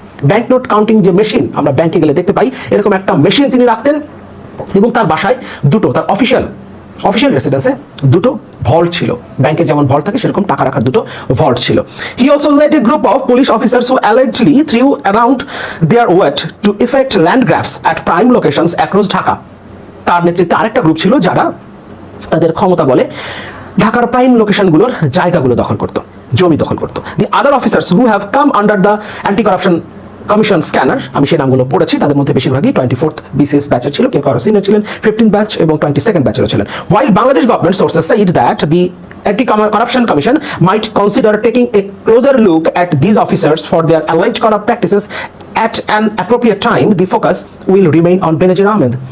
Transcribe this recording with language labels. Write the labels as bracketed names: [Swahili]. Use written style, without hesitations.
[Bangla] Banknote counting যে machine আমরা ব্যাংকে গেলে দেখতে পাই, এরকম একটা মেশিন তিনি রাখতেন এবং তার বাসায় দুটো, তার অফিশিয়াল রেসিডেন্সে দুটো ভল্ট ছিল, ব্যাংকে যেমন ভল্ট থাকে সেরকম টাকা রাখার দুটো ভল্ট ছিল। [English] He also led a group of police officers who allegedly threw around their weight to effect land grabs at prime locations across Dhaka. [Bangla] তার নেতৃত্বে আরেকটা গ্রুপ ছিল যারা তাদের ক্ষমতা বলে ঢাকার প্রাইম লোকেশনগুলোর জায়গাগুলো দখল করত, জমি দখল করত। [English] The other officers who have come under the anti-corruption [Bangla] commission scanner, আমি সেই নামগুলো পড়েছি, তাদের মধ্যে বেশিরভাগই 24th BCS ব্যাচের ছিল, কেউ কারো সিনিয়র ছিলেন 15th ব্যাচ এবং 22nd ব্যাচেরও ছিলেন। [English] While Bangladesh government sources said that the Anti-Corruption Commission might consider taking a closer look at these officers for their alleged corrupt practices at an appropriate time, the focus will remain on Benazir Ahmed.